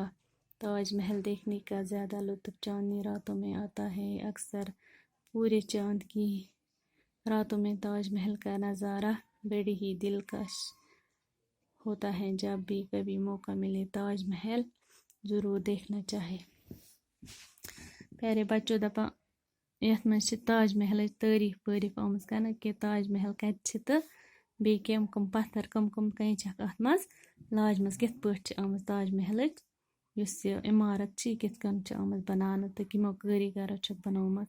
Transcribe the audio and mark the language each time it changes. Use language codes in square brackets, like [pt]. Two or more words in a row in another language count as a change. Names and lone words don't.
[ur] تاج محل دیکھنے کا زیادہ لطف چاندنی راتوں میں آتا ہے. اکثر پورے چاند کی راتوں میں تاج محل کا نظارہ بڑی ہی دلکش ہوتا ہے. جب بھی کبھی موقع ملے تاج محل ضرور دیکھنا چاہے. پیارے بچوں [ks] دپان یتھ منٛز چھِ تاج محلٕچ تعریٖف وٲریٖف آمٕژ کرنہٕ کہِ تاج محل کتہِ چھِ تہٕ بیٚیہِ کم کم پتھر کم کم کٔنۍ چھکھ اتھ منٛز لاجمژ کِتھ پٲٹھۍ چھِ آمٕژ تاج محلٕچ یُس یہِ عمارت چھِ یہِ کِتھ کٔنۍ چھِ آمٕژ بناونہٕ تہٕ کمو کٲریگرو چھکھ بنٲومٕژ.